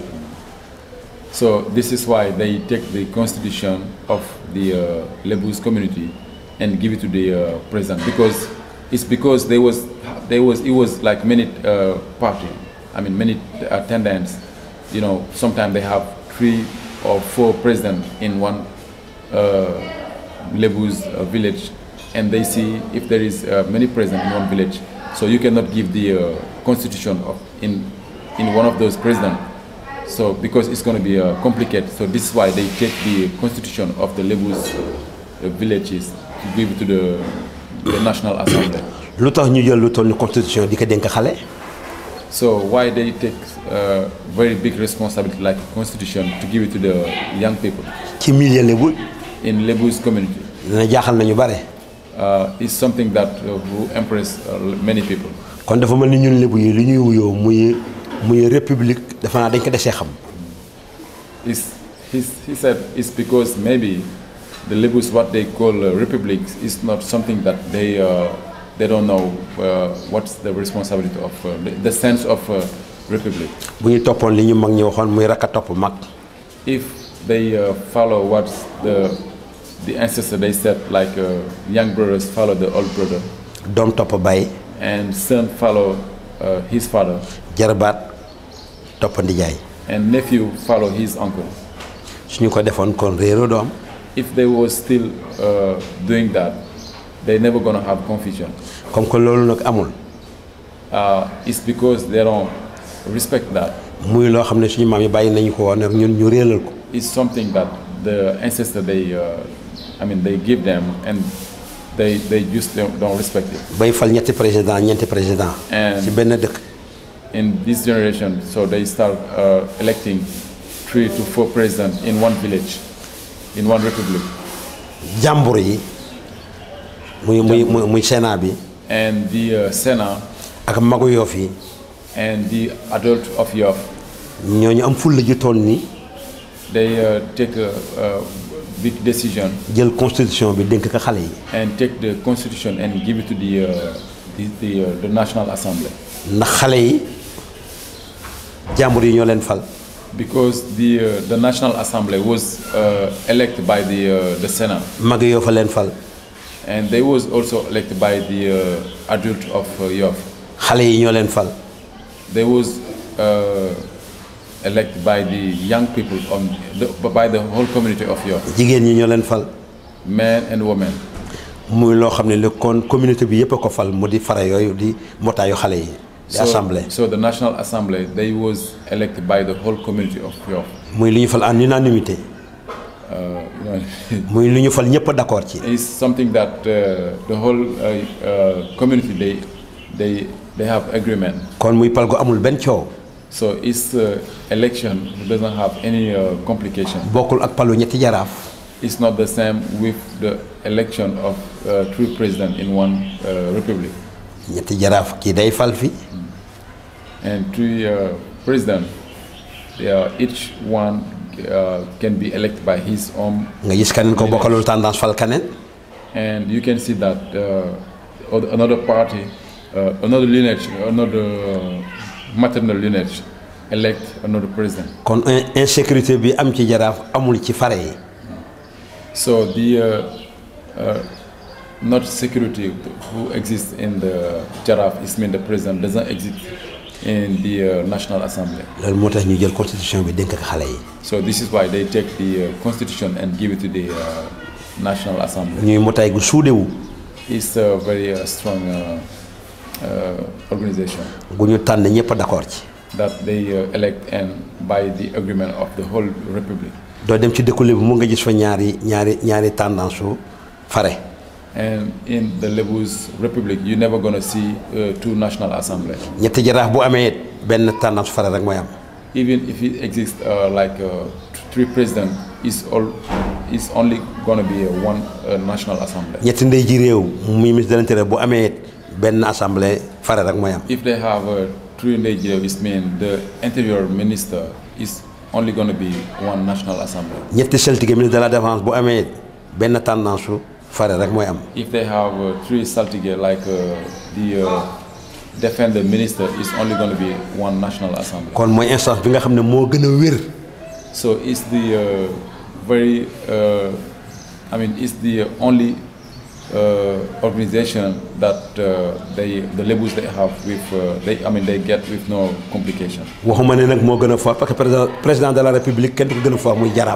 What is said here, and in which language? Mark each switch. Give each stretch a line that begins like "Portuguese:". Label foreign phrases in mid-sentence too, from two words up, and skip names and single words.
English: So this is why they take the constitution of the Lebu's community and give it to the president, because it was like many party, many attendants. Sometimes they have 3 or 4 presidents in one Lebu's village, and they see if there is many presidents in one village, so you cannot give the constitution in one of those presidents. So because it's going to be complicated, so this is why they take the constitution of the Lebu's villages to give it to the National Assembly.
Wolof: lu tax ñu jël lu toll ni constitution di ko dénk xale.
English: So why they take very big responsibility like constitution to give it to the young people?
Wolof: ci milieu Lebu.
English: In Lebu's community.
Wolof: dina jaaxal nañu bare.
English: It's something that will impress many people.
Wolof: kon dafa mel ni ñun Lebu yi li ñuy wuyoo muy république dafa naa dañ ko desee xam.
English: He said it's because maybe the Lebus what they call republic is not something that they don't know what's the responsibility of the sense of republic.
Wolof: bu ñu toppoon li ñu mag ñi waxoon muy rakk a topp mag.
English: If they follow what the ancestors they said, like young brothers follow the old brother,
Wolof: doom topp baay.
English: and son follow his father,
Wolof: jarbaat topp ndijaay.
English: and nephew follow his uncle.
Wolof: suñu ko defoon kon réeroo doom.
English: If they were still doing that, they're never gonna have confusion.
French: comme que
Wolof: loolu nag amul.
English: It's because they don't respect that.
Wolof: muy loo xam ne suñu maam yi bàyyi nañu ko woon ñun ñu réelal ko.
English: It's something that the ancestors they give them, and they just don't respect it.
Wolof: bay fal ñetti président.
English: And
Wolof: ci benn dëkk.
English: in this generation, so they start electing 3 to 4 presidents in one village, in one republic.
Wolof: jàmbur yi muy Sénat bi.
English: And the Senate
Wolof: ak magu Yoff yi.
English: and the adult of Yoff,
Wolof: ñooñu am fulla ju toll nii.
English: they take a big decision
Wolof: jël constitution bi dénk ko xale yi.
English: and take the constitution and give it to the National Assembly.
Wolof: ndax xale yi jàmbur yi ñoo leen fal.
English: Because the National Assembly was elected by the Senate,
Wolof: mag Yoff fa leen fal.
English: and they was also elected by the adult of Yoff.
Wolof: xale yi ñoo leen fal.
English: They was elected by the young people by the whole community of Yoff,
Wolof: jigéen ñi ñoo leen fal.
English: men and women.
Wolof: muy loo xam ne li kon communauté bi yëpp a ko fal mu di fara yooyu di mbootaayu xale yi. di assemblée.
English: So the National Assembly, they was elected by the whole community of Yoff.
Wolof: muy li ñu fal
French: en unanimité.
Wolof: muy lu ñu fal ñëpp d'accord ci.
English: It's something that the whole community they have agreement.
Wolof: kon muy pal gu amul benn coow.
English: So it's election doesn't have any complication.
Wolof: bokkul ak palu ñetti jaraaf.
English: It's not the same with the election of 3 presidents in one republic.
Wolof: ñetti jaraaf kii day fal fi.
English: And 3 presidents, each one can be elected by his own.
Wolof: nga gis keneen ko bokkalul tendance fal keneen.
English: And you can see that another party, another lineage, another maternal lineage elect another president.
Wolof: kon insécurité bi am ci jaraaf amul ci fare yi.
English: So the not security who exists in the Jaraaf is mean the president doesn't exist in the National Assembly.
Wolof: loolu moo tax ñu jël constitution bi dénk ak xale yi.
English: So this is why they take the constitution and give it to the National Assembly.
Wolof: ñuy mbootaay gu suudewu.
English: It's a very strong organization.
Wolof: gu ñu tànn ñëpp d'accord ci.
English: That they elect and by the agreement of the whole republic.
Wolof: doo dem ci dëkku Lebu mu nga gis fa ñaari tendance su fare.
English: And in the Lebu's Republic, you're never gonna see 2 national assemblies.
Wolof: ñetti jaraaf bu amee benn tendance fare rek mooy am.
English: Even if it exists 3 presidents, it's only gonna be one national assembly.
Wolof: ñetti ndey ji réew muy
French: ministre de l'Intérieur
Wolof: bu amee benn assemblée fare rek mooy am.
English: If they have 3 Nigeria, it means the interior minister is only gonna be one national assembly.
Wolof: ñetti saltige
French: ministre de la défense
Wolof: bu amee benn tendance su fare rek mooy am.
English: If they have 3 saltige like the defender minister is only going to be one national assembly.
Wolof: kon mooy instance bi nga xam ne moo gën a wér.
English: So it's the very it's the only organization that the labels they have with they get with no complication.
Wolof: waxuma ne nag moo gën a fort
French: parce que président de la république
Wolof: kenn du ko gën a fort muy jaraaf.